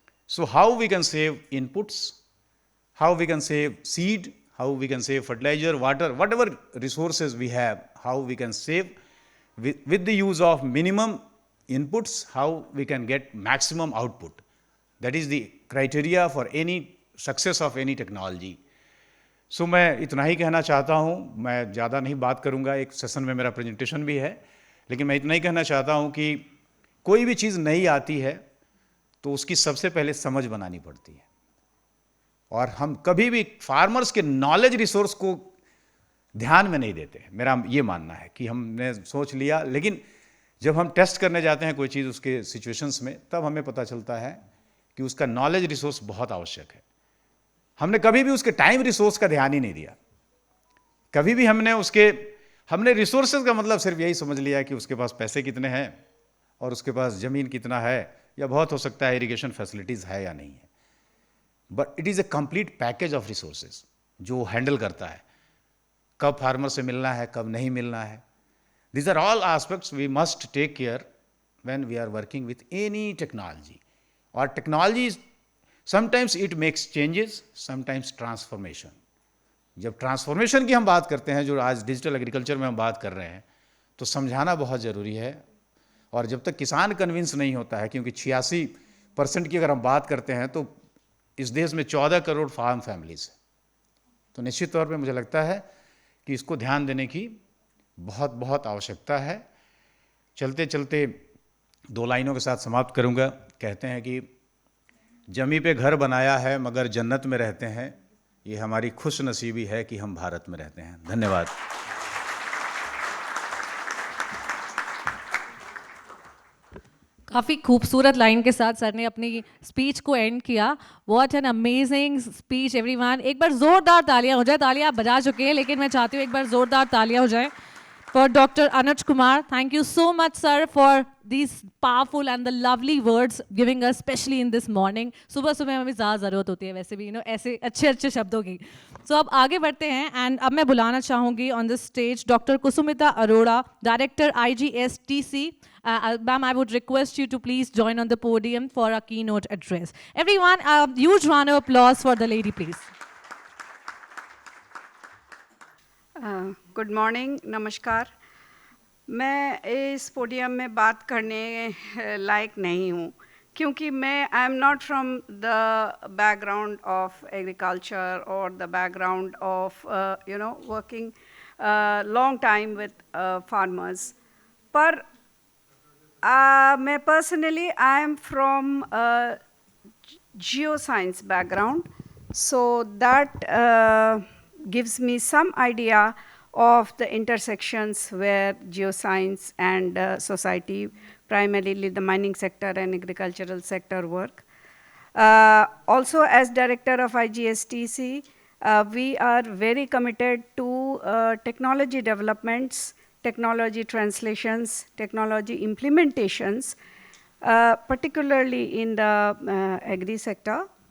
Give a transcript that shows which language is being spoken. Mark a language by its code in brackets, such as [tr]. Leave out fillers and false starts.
[en] So how we can save inputs, how we can save seed, how we can save fertilizer, water, whatever resources we have, how we can save with the use of minimum inputs, how we can get maximum output. That is the criteria for any success of any technology. [hi] सो मैं इतना ही कहना चाहता हूँ, मैं ज़्यादा नहीं बात करूँगा, एक सेशन में मेरा प्रेजेंटेशन भी है, लेकिन मैं इतना ही कहना चाहता हूँ कि कोई भी चीज़ नई आती है तो उसकी सबसे पहले समझ बनानी पड़ती है, और हम कभी भी फार्मर्स के नॉलेज रिसोर्स को ध्यान में नहीं देते। मेरा ये मानना है कि हमने सोच लिया, लेकिन जब हम टेस्ट करने जाते हैं कोई चीज़ उसके सिचुएशंस में, तब हमें पता चलता है कि उसका नॉलेज रिसोर्स बहुत आवश्यक है। हमने कभी भी उसके टाइम रिसोर्स का ध्यान ही नहीं दिया। कभी भी हमने रिसोर्सेज का मतलब सिर्फ यही समझ लिया कि उसके पास पैसे कितने हैं और उसके पास ज़मीन कितना है, या बहुत हो सकता है इरिगेशन फैसिलिटीज़ है या नहीं है। [en] but it is a complete package of resources [hi] जो हैंडल करता है, कब फार्मर से मिलना है, कब नहीं मिलना है। [en] These are all aspects we must take care when we are working with any technology. Or technology is, sometimes it makes changes, sometimes transformation. [hi] जब ट्रांसफॉर्मेशन की हम बात करते हैं, जो आज डिजिटल एग्रीकल्चर में हम बात कर रहे हैं, तो समझाना बहुत ज़रूरी है। और जब तक किसान कन्विंस नहीं होता है, क्योंकि 86% की अगर हम बात करते हैं तो इस देश में 14 करोड़ फार्म फैमिलीज हैं, तो निश्चित तौर पे मुझे लगता है कि इसको ध्यान देने की बहुत बहुत आवश्यकता है। चलते चलते 2 लाइनों के साथ समाप्त करूंगा। कहते हैं कि जमी पे घर बनाया है मगर जन्नत में रहते हैं, ये हमारी खुश नसीबी है कि हम भारत में रहते हैं। धन्यवाद। काफ़ी खूबसूरत लाइन के साथ सर ने अपनी स्पीच को एंड किया। [en] What an amazing speech everyone. [hi] एक बार ज़ोरदार तालियां हो जाए। तालियां आप बजा चुके हैं, लेकिन मैं चाहती हूँ एक बार ज़ोरदार तालियां हो जाए [en] for Dr. Anuj Kumar. Thank you so much, sir, for these powerful and the lovely words giving us, especially in this morning. [hi] सुबह सुबह हमें ज़्यादा ज़रूरत होती है वैसे भी, ऐसे अच्छे अच्छे शब्दों की। So अब आगे बढ़ते हैं, and अब मैं बुलाना चाहूँगी [en] on this stage Dr. Kusumita Arora, Director IGSTC. Ma'am, I would request you to please join on the podium for a keynote address. Everyone, a huge round of applause for the lady, please. [hi] Good morning, नमस्कार। मैं इस podium में बात करने लायक नहीं हूँ, क्योंकि मैं [en] I am not from the background of agriculture और the background of working long time with farmers, पर [hi] मैं personally [en] I am from geoscience background, so that gives me some idea of the intersections where geoscience and society, primarily the mining sector and agricultural sector, work. Also, as director of IGSTC, we are very committed to technology developments, technology translations, technology implementations, particularly in the agri sector.